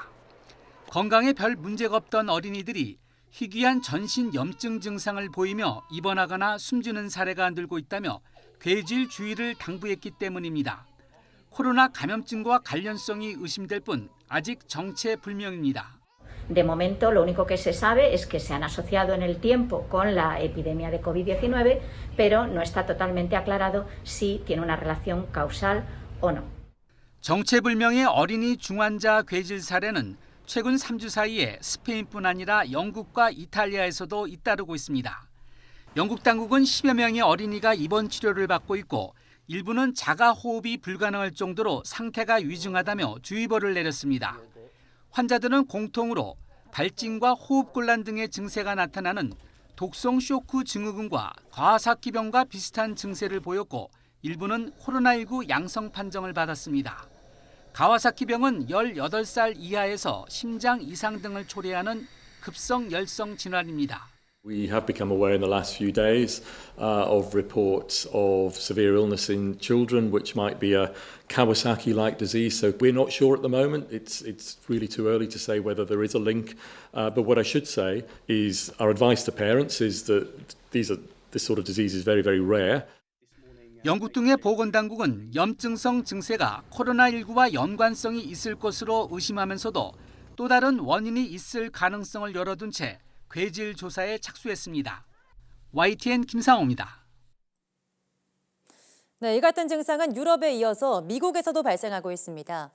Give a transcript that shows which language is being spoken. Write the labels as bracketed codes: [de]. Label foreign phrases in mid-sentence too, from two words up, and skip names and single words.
[ko] 건강에 별 문제가 없던 어린이들이 희귀한 전신 염증 증상을 보이며 입원하거나 숨지는 사례가 늘고 있다며 괴질 주의를 당부했기 때문입니다. 코로나 감염증과 관련성이 의심될 뿐 아직 정체불명입니다. [es] De momento, lo único que se sabe es que se han asociado en el tiempo con la epidemia de COVID-19, pero no está totalmente aclarado si tiene una relación causal o no. [ko] 정체불명의 어린이 중환자 괴질 사례는 최근 3주 사이에 스페인뿐 아니라 영국과 이탈리아에서도 잇따르고 있습니다. 영국 당국은 10여 명의 어린이가 입원 치료를 받고 있고 일부는 자가 호흡이 불가능할 정도로 상태가 위중하다며 주의보를 내렸습니다. 환자들은 공통으로 발진과 호흡곤란 등의 증세가 나타나는 독성 쇼크 증후군과 가와사키병과 비슷한 증세를 보였고 일부는 코로나19 양성 판정을 받았습니다. 가와사키병은 18살 이하에서 심장 이상 등을 초래하는 급성 열성 질환입니다. [en] We have become aware in the last few days of reports of severe illness in children, which might be a Kawasaki-like disease. So we're not sure at the moment. It's really too early to say whether there is a link. But what I should say is our advice to parents is that this sort of disease is very, very rare. [ko] 영국 등의 보건당국은 염증성 증세가 코로나19와 연관성이 있을 것으로 의심하면서도 또 다른 원인이 있을 가능성을 열어둔 채 괴질 조사에 착수했습니다. YTN 김상호입니다. 네, 이 같은 증상은 유럽에 이어서 미국에서도 발생하고 있습니다.